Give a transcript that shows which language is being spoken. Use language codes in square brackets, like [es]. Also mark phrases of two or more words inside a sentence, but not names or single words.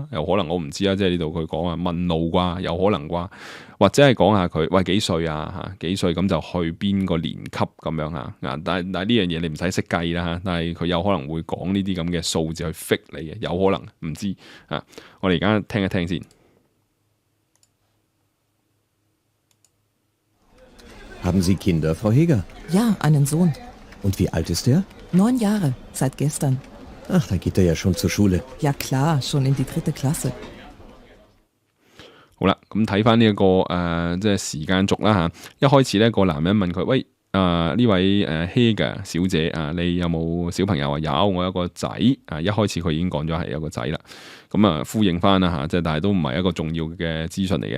[yue] 有可能我唔知啊，即係呢度佢講話問路啩，有可能啩，或者係講下佢喂幾歲啊嚇，幾歲咁就去邊個年級咁樣嚇。但係呢樣嘢你唔使識計啦嚇，但係佢有可能會講呢啲咁嘅數字去 fit 你嘅，有可能唔知啊。我哋而家聽一聽先。 [de] Haben Sie Kinder, Frau Heger? Ja, einen Sohn. Und wie alt ist er? 9 Jahre, seit gestern. Ach, da geht er ja schon zur Schule. Ja klar, schon in die 3. Klasse. [yue] 好啦，咁睇翻呢一個即係時間軸啦嚇。一開始咧個男人問佢：喂，呢位Heger 小姐啊，你有冇小朋友啊？有，我有個仔啊。一開始佢已經講咗係有個仔啦。咁啊呼應翻啦嚇，即係但係都唔係一個重要嘅資訊嚟嘅。